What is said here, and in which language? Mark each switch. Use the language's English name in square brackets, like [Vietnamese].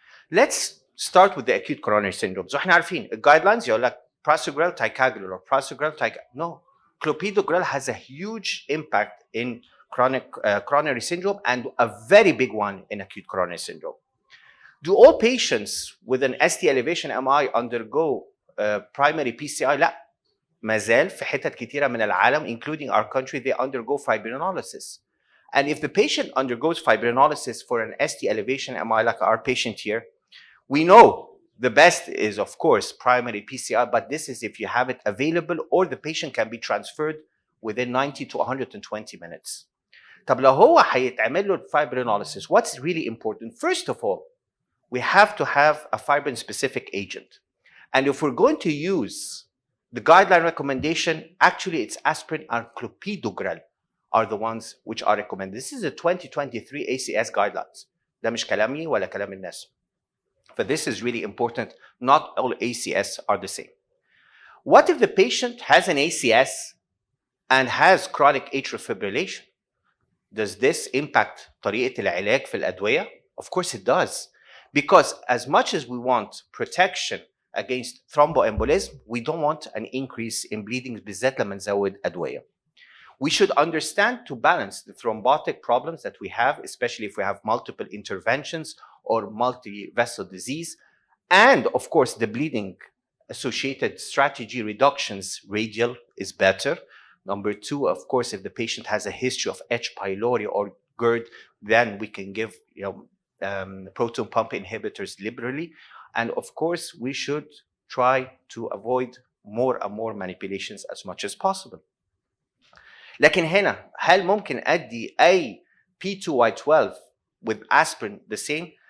[English] Let's start with the acute coronary syndrome. So [Arabic] احنا عارفين الجايدلاينز يقول لك [English] prasugrel, ticagrelor, prasugrel, no. Clopidogrel has a huge impact in chronic coronary syndrome and a very big one in acute coronary syndrome. Do all patients with an ST elevation MI undergo primary PCI? [Arabic] لا. ما زال في حتت كتيرة من العالم, [English] including our country, they undergo fibrinolysis. And if the patient undergoes fibrinolysis for an ST elevation MI, like our patient here, we know the best is, of course, primary PCI, but this is if you have it available or the patient can be transferred within 90 to 120 minutes. [Arabic] طب لو هو هيتعمل له fibrinolysis, [English] what's really important? First of all, we have to have a fibrin-specific agent. And if we're going to use the guideline recommendation, actually it's aspirin and clopidogrel are the ones which are recommended. This is the 2023 ACS guidelines. [Arabic] ده مش كلامي ولا كلام الناس. [English] But this is really important. Not all ACS are the same. What if the patient has an ACS and has chronic atrial fibrillation? Does this impact [Arabic] طريقة العلاج في الأدوية? [English] Of course it does. Because as much as we want protection against thromboembolism, we don't want an increase in bleeding [Arabic] بالذات لما نزود أدوية. [English] We should understand to balance the thrombotic problems that we have, especially if we have multiple interventions or multi-vessel disease, and of course the bleeding associated strategy reductions, radial is better. Number two, of course, if the patient has a history of H. pylori or GERD, then we can give proton pump inhibitors liberally. And of course, we should try to avoid more and more manipulations as much as possible. [Arabic] لكن هنا هل ممكن أدي أي P2Y12 [English] with aspirin the same?